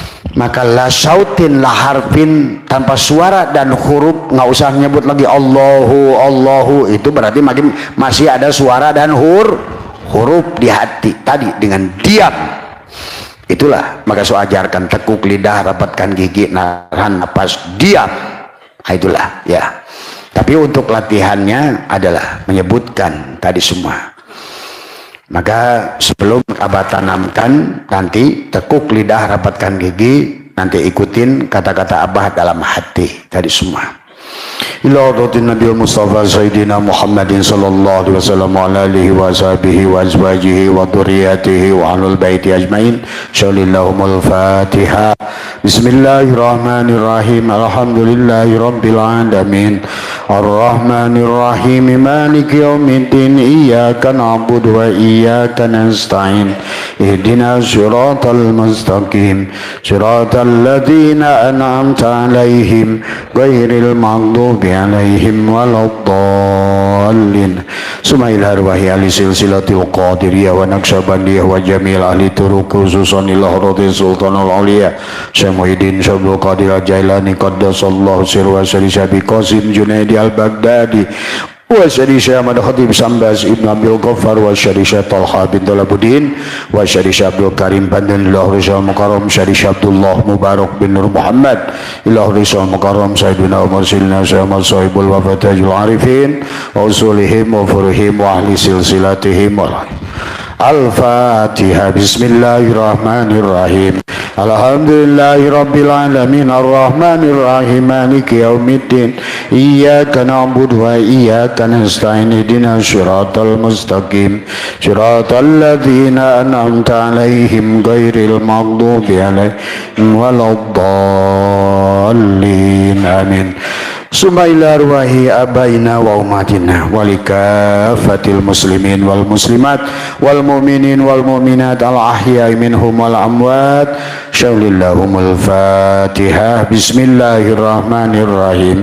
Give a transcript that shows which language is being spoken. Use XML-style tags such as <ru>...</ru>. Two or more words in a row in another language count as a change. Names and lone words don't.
<ar>Maka لا صوتٍ لا حرفٍ,</ar> <id>tanpa suara dan huruf, nggak usah nyebut lagi</id> <ar>الله الله,</ar> <id>itu berarti masih ada suara dan huruf di hati tadi dengan diam. Itulah maka so ajarkan tekuk lidah, rapatkan gigi, nahan napas, diam. Nah, itulah ya. Tapi untuk latihannya adalah menyebutkan tadi semua. Maka sebelum Abah tanamkan, nanti tekuk lidah, rapatkan gigi, nanti ikutin kata-kata Abah dalam hati tadi semua.</id> <ar>إلى حضرة النبي المصطفى سيدنا محمد صلى الله عليه وسلم وآله وصحبه وأزواجه وذريته وأهل البيت أجمعين. شيء لله لهم الفاتحة. بسم الله الرحمن الرحيم. الحمد لله رب العالمين. الرحمن الرحيم. مالك يوم الدين. إياك نعبد وإياك نستعين. اهدنا الصراط المستقيم. صراط الذين أنعمت عليهم غير المغضوب عليهم ولا الضالين. ثم إلى أرواح أهل السلسلة القادرية والنقشبندية وجميع أهل الطرق خصوصا إلى حضرة سلطان الأولياء شيخ محيي الدين شيخ عبد القادر الجيلاني قدس الله سره شيخ أبي قاسم جنيدي البغدادي وشيخ شيخ أحمد خطيب سمباس ابن أبي الغفار وشيخ شيخ طلحة بن طالب الدين وشيخ شيخ عبد الكريم بندون الله رجال مكرم شيخ شيخ عبد الله مبارك بن نور محمد إلى رجال مكرم سيدنا عمر سيدنا شيخ أحمد صاحب الوفا تاج العارفين وأصولهم وفروعهم وأهل سلسلتهم والفاتحة. بسم الله الرحمن الرحيم. الحمد لله رب العالمين. الرحمن الرحيم. مالك يوم الدين. إياك نعبد وإياك نستعين. اهدنا الصراط المستقيم. صراط الذين أنعمت عليهم غير المغضوب عليهم ولا الضالين. آمين. ثم إلى أرواح آبائنا وأمهاتنا ولكافة المسلمين والمسلمات والمؤمنين والمؤمنات الأحياء منهم والأموات. شيء لله لهم الفاتحة. بسم الله الرحمن الرحيم.</ar>